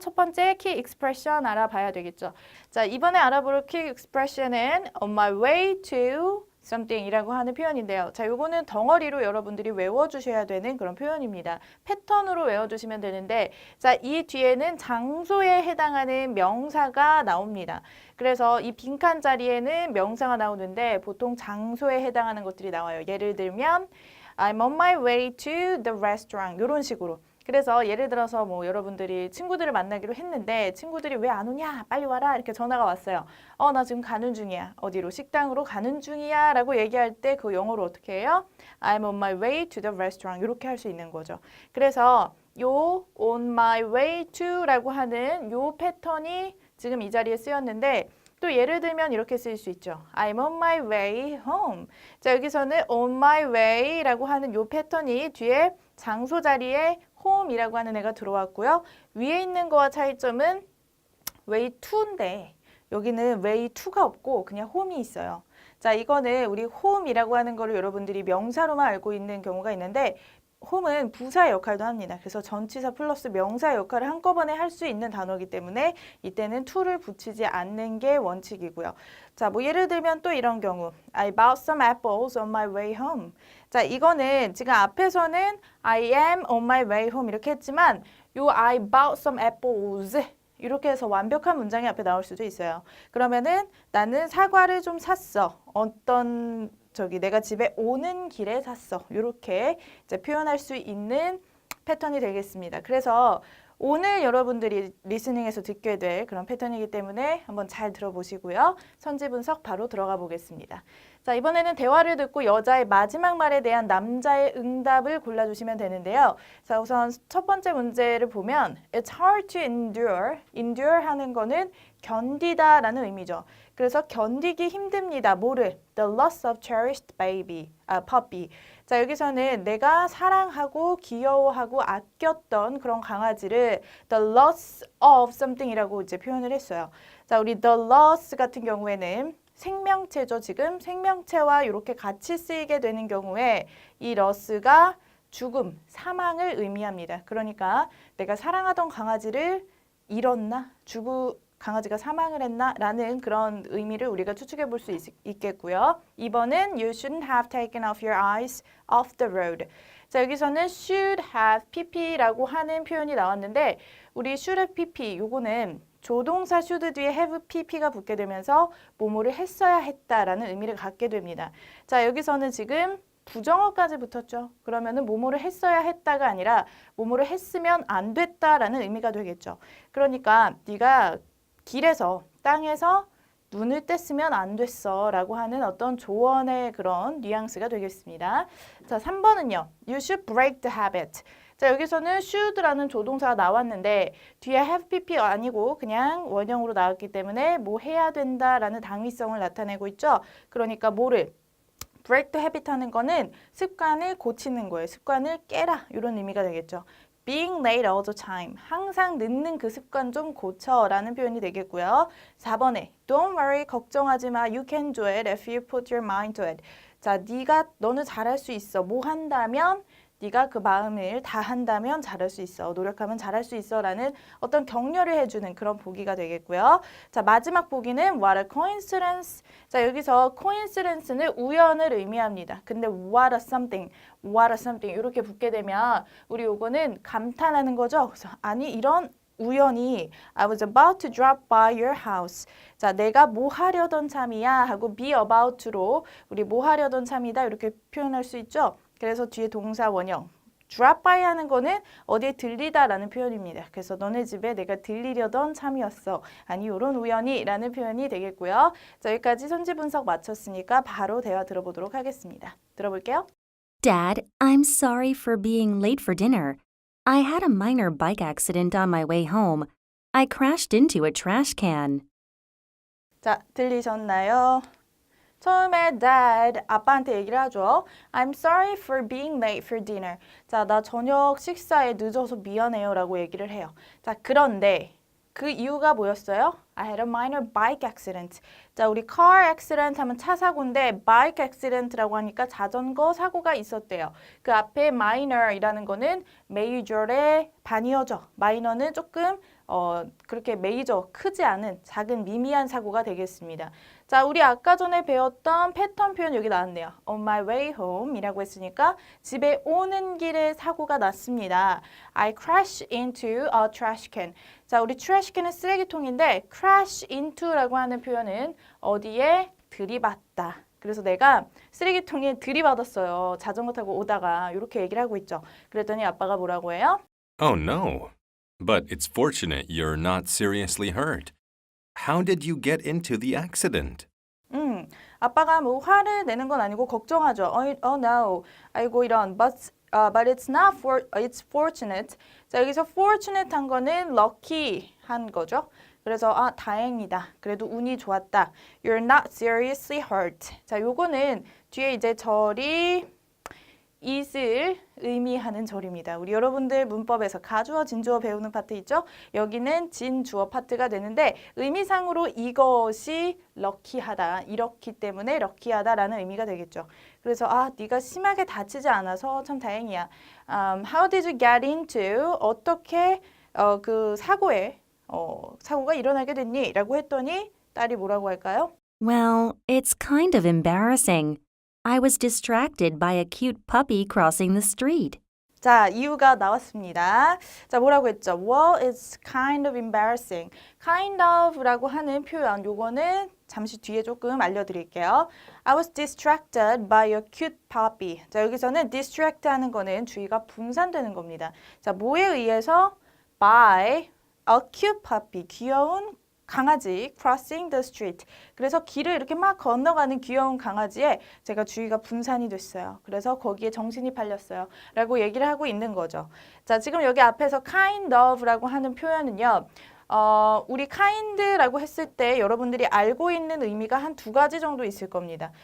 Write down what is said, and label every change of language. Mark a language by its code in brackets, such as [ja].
[ko] 첫 번째 key expression 알아봐야 되겠죠. 자, 이번에 알아볼 key expression은 [en] on my way to something [ko] 이라고 하는 표현인데요. 자, 요거는 덩어리로 여러분들이 외워주셔야 되는 그런 표현입니다. 패턴으로 외워주시면 되는데 자, 이 뒤에는 장소에 해당하는 명사가 나옵니다. 그래서 이 빈칸 자리에는 명사가 나오는데 보통 장소에 해당하는 것들이 나와요. 예를 들면 [en] I'm on my way to the restaurant [ko] 이런 식으로. 그래서 예를 들어서 뭐 여러분들이 친구들을 만나기로 했는데 친구들이 왜 안 오냐? 빨리 와라 이렇게 전화가 왔어요. 나 지금 가는 중이야. 어디로? 식당으로 가는 중이야 라고 얘기할 때 그 영어로 어떻게 해요? [en] I'm on my way to the restaurant [ko] 이렇게 할 수 있는 거죠. 그래서 요 on my way to 라고 하는 요 패턴이 지금 이 자리에 쓰였는데 또 예를 들면 이렇게 쓰일 수 있죠. [en] I'm on my way home. [ko] 자, 여기서는 on my way 라고 하는 요 패턴이 뒤에 장소 자리에 home이라고 하는 애가 들어왔고요. 위에 있는 거와 차이점은 way to인데 여기는 way to가 없고 그냥 home이 있어요. 자, 이거는 우리 home이라고 하는 거를 여러분들이 명사로만 알고 있는 경우가 있는데 home은 부사 역할도 합니다. 그래서 전치사 플러스 명사 역할을 한꺼번에 할 수 있는 단어이기 때문에 이때는 to를 붙이지 않는 게 원칙이고요. 자, 뭐 예를 들면 또 이런 경우 [en] I bought some apples on my way home. [ko] 자, 이거는 지금 앞에서는 [en] I am on my way home [ko] 이렇게 했지만 요 [en] I bought some apples [ko] 이렇게 해서 완벽한 문장이 앞에 나올 수도 있어요. 그러면은 나는 사과를 좀 샀어. 어떤 내가 집에 오는 길에 샀어. 이렇게 이제 표현할 수 있는 패턴이 되겠습니다. 그래서 오늘 여러분들이 리스닝에서 듣게 될 그런 패턴이기 때문에 한번 잘 들어보시고요. 선지 분석 바로 들어가 보겠습니다. 자, 이번에는 대화를 듣고 여자의 마지막 말에 대한 남자의 응답을 골라주시면 되는데요. 자, 우선 첫 번째 문제를 보면 [en] It's hard to endure. [ko] endure 하는 거는 견디다 라는 의미죠. 그래서 견디기 힘듭니다. 뭐를? [en] The loss of cherished puppy. [ko] 자, 여기서는 내가 사랑하고 귀여워하고 아꼈던 그런 강아지를 the loss of something이라고 이제 표현을 했어요. 자, 우리 the loss 같은 경우에는 생명체죠. 지금 생명체와 이렇게 같이 쓰이게 되는 경우에 이 loss가 죽음, 사망을 의미합니다. 그러니까 내가 사랑하던 강아지를 잃었나? 강아지가 사망을 했나? 라는 그런 의미를 우리가 추측해 볼 수 있겠고요. 2번은 [en] You shouldn't have taken off your eyes off the road. [ko] 자, 여기서는 should have pp라고 하는 표현이 나왔는데 우리 should have pp 요거는 조동사 should 뒤에 have pp가 붙게 되면서 뭐뭐를 했어야 했다라는 의미를 갖게 됩니다. 자, 여기서는 지금 부정어까지 붙었죠. 그러면은 뭐뭐를 했어야 했다가 아니라 뭐뭐를 했으면 안 됐다라는 의미가 되겠죠. 그러니까 네가 길에서 땅에서 눈을 뗐으면 안 됐어 라고 하는 어떤 조언의 그런 뉘앙스가 되겠습니다. 자, 3번은요. [en] You should break the habit. [ko] 자, 여기서는 should라는 조동사가 나왔는데 뒤에 have pp 아니고 그냥 원형으로 나왔기 때문에 뭐 해야 된다라는 당위성을 나타내고 있죠. 그러니까 뭐를? break the habit 하는 거는 습관을 고치는 거예요. 습관을 깨라 이런 의미가 되겠죠. [en] being late all the time. [ko] 항상 늦는 그 습관 좀 고쳐 라는 표현이 되겠고요. 4번에 [en] don't worry, [ko] 걱정하지 마. [en] You can do it if you put your mind to it. [ko] 자, 너는 잘할 수 있어. 뭐 한다면 네가 그 마음을 다 한다면 잘할 수 있어. 노력하면 잘할 수 있어 라는 어떤 격려를 해주는 그런 보기가 되겠고요. 자, 마지막 보기는 [en] what a coincidence. [ko] 자, 여기서 coincidence는 우연을 의미합니다. 근데 what a something 이렇게 붙게 되면 우리 요거는 감탄하는 거죠. 그래서 아니 이런 우연히 [en] I was about to drop by your house. [ko] 자, 내가 뭐 하려던 참이야 하고 be about to로 우리 뭐 하려던 참이다 이렇게 표현할 수 있죠. 그래서 뒤에 동사 원형 drop by 하는 거는 어디에 들리다라는 표현입니다. 그래서 너네 집에 내가 들리려던 참이었어. 아니 이런 우연히 라는 표현이 되겠고요. 자, 여기까지 선지 분석 마쳤으니까 바로 대화 들어보도록 하겠습니다. 들어볼게요. [en] Dad, I'm sorry for being late for dinner. I had a minor bike accident on my way home. I crashed into a trash can. [ko] 자, 들리셨나요? 처음에 dad, 아빠한테 얘기를 하죠. [en] I'm sorry for being late for dinner. [ko] 자, 나 저녁 식사에 늦어서 미안해요 라고 얘기를 해요. 자, 그런데 그 이유가 뭐였어요? [en] I had a minor bike accident. [ko] 자, 우리 car accident 하면 차 사고인데 bike accident라고 하니까 자전거 사고가 있었대요. 그 앞에 minor이라는 거는 major의 반이어죠. minor는 조금 그렇게 메이저, 크지 않은 작은 미미한 사고가 되겠습니다. 자, 우리 아까 전에 배웠던 패턴 표현 여기 나왔네요. [en] On my way home [ko] 이라고 했으니까 집에 오는 길에 사고가 났습니다. [en] I crashed into a trash can. [ko] 자, 우리 trash can은 쓰레기통인데 crash into라고 하는 표현은 어디에 들이받다. 그래서 내가 쓰레기통에 들이받았어요. 자전거 타고 오다가 이렇게 얘기를 하고 있죠. 그랬더니 아빠가 뭐라고 해요? [en] Oh no. But it's fortunate you're not seriously hurt. How did you get into the accident? [ko] 아빠가 뭐 화를 내는 건 아니고 걱정하죠. [en] Oh no. [ko] 아이고 이런. [en] But it's fortunate. [ko] 자, 여기서 fortunate 한 거는 lucky 한 거죠. 그래서 다행이다. 그래도 운이 좋았다. [en] You're not seriously hurt. [ko] 자, 요거는 뒤에 이제 절이 is을 의미하는 절입니다. 우리 여러분들 문법에서 가주어, 진주어 배우는 파트 있죠? 여기는 진주어 파트가 되는데 의미상으로 이것이 럭키하다, 이렇기 때문에 럭키하다라는 의미가 되겠죠. 그래서 네가 심하게 다치지 않아서 참 다행이야. [en] How did you get into? [ko] 어떻게 그 사고가 일어나게 됐니? 라고 했더니 딸이 뭐라고 할까요? [en] Well, it's kind of embarrassing. I was distracted by a cute puppy crossing the street. [ko] 자, 이유가 나왔습니다. 자, 뭐라고 했죠? [en] Well, it's kind of embarrassing. [ko] kind of라고 하는 표현, 요거는 잠시 뒤에 조금 알려드릴게요. [en] I was distracted by a cute puppy. [ko] 자, 여기서는 distract 하는 거는 주의가 분산되는 겁니다. 자, 뭐에 의해서? [en] by a cute puppy. [ko] 귀여운 강아지 [en] crossing the street. [ko] 그래서 길을 이렇게 막 건너가는 귀여운 강아지에 제가 주의가 분산이 됐어요. 그래서 거기에 정신이 팔렸어요. 라고 얘기를 하고 있는 거죠. 자, 지금 여기 앞에서 kind of라고 하는 표현은요. 우리 kind라고 했을 때 여러분들이 알고 있는 의미가 한 두 가지 정도 있을 겁니다.